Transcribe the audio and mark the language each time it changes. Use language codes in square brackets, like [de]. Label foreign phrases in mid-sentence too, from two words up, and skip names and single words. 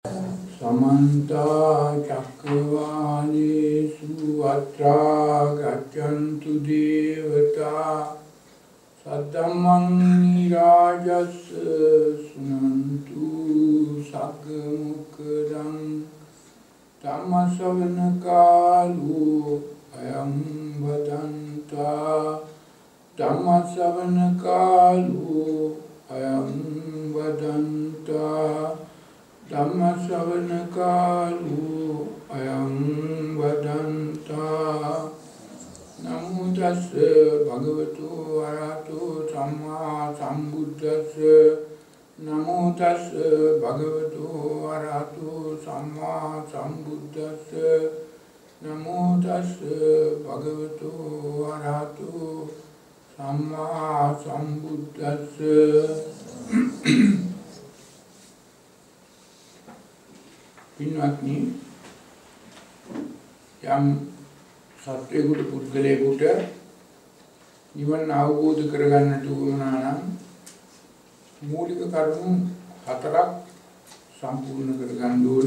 [pi] समन्ता चक्रवालेषु अत्रा गच्छन्तु देवता सद्धम्मं निराजस्य शृण्वन्तु सग्मुखदं धम्मश्रवणकालो अयं वदन्ता धम्मश्रवणकालो अयं वदन्ता धम्मश्रवणकालो अयं वदन्ता नमो तस्से भगवतो अरहतो सम्मा सम्बुद्धस्से नमो तस्से भगवतो अरहतो सम्मा सम्बुद्धस्से नमो तस्से भगवतो अरहतो सम्मा सम्बुद्धस्से [si] පින්වත්නි යම් සත්වයකට පුද්ගලයෙකුට නිවන අවබෝධ කරගන්නට උවමනා නම් මූලික කරුණු හතරක් සම්පූර්ණ කරගන්න ඕන.